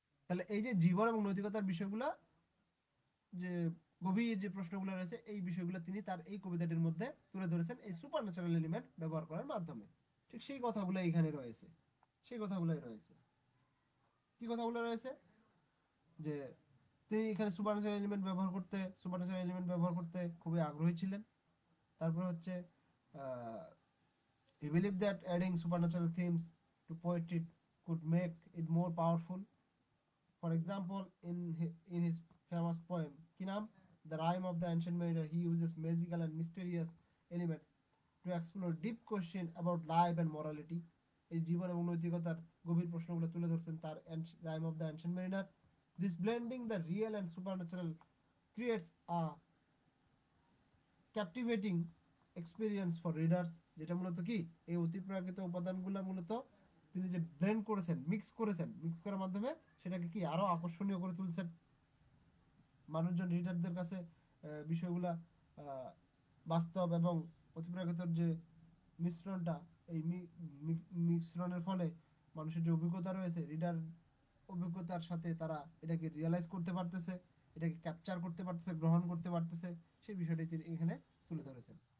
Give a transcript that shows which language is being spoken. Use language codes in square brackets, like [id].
[bn] তাহলে এই যে জীবন এবং নৈতিকতার বিষয়গুলো, যে গভীর যে প্রশ্নগুলো রয়েছে এই বিষয়গুলো তিনি তার এই কবিতাটির মধ্যে তুলে ধরেছেন এই সুপার ন্যাচারাল এলিমেন্ট ব্যবহার করার মাধ্যমে। ঠিক সেই কথাগুলো এখানে রয়েছে, সেই কথাগুলোই রয়েছে। কি কথাগুলো রয়েছে? যে তিনি এখানে সুপার ন্যাচারাল এলিমেন্ট ব্যবহার করতে খুবই আগ্রহী ছিলেন। তারপর হচ্ছে [en] he believed that adding supernatural themes to poetry could make it more powerful. For example, in his famous poem Kinam, The Rime of the Ancient Mariner, he uses magical and mysterious elements to explore deep question about life and morality. [bn] এই জীবন এবং নৈতিকতার গভীর প্রশ্নগুলো তুলে ধরছেন তার rhyme of the ancient mariner. [en] This blending the real and supernatural creates a captivating experience for readers. [bn] যেটা মূলত কি এই অতিপ্রাকৃত উপাদানগুলো মূলত তিনি যে ব্লেন্ড করেছেন, মিক্স করার মাধ্যমে সেটাকে কি আরো আকর্ষণীয় করে তুলছেন মানুষজন, রিডারদের কাছে বিষয়গুলা বাস্তব এবং অতিপ্রাকৃতর যে মিশ্রণটা, এই মিশ্রণের ফলে মানুষের যে অভিজ্ঞতা রয়েছে, রিডার অভিজ্ঞতার সাথে তারা এটাকে রিয়েলাইজ করতে পারতেছে, এটাকে ক্যাপচার করতে পারতেছে, গ্রহণ করতে পারতেছে, সেই বিষয়টি তিনি এখানে তুলে ধরেছেন।